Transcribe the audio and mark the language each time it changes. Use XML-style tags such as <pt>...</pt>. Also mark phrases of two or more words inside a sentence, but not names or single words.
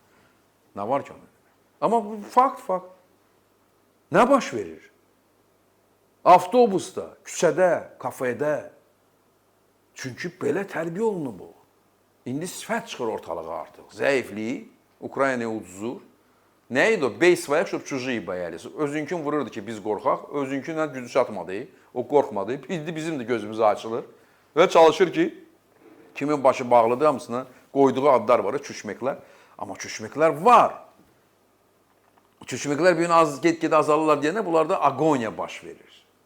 <az>Nə var ki? Amma fakt. Nə baş verir? Avtobusda, küçədə, kafedə. Çünki belə tərbiyə olunub bu. İndi sifət çıxır ortalığa artıq. Zəiflik, Ukraynaya uduzur. Nə idi o?</az> <ru>Бей своих, чтоб чужие боялись.</ru> <az>Özünkün vururdu ki, biz qorxaq. Özünkündən gücü çatmadı. O qorxmadı. İndi bizim də gözümüz açılır. Və çalışır ki, kimin başı bağlıdır, hamısına qoyduğu adlar var, çüşməklər. Amma çüşməklər var. Çüşməklər bir gün get-gedə azalırlar deyəndə bunlarda agoniya baş verir.</az>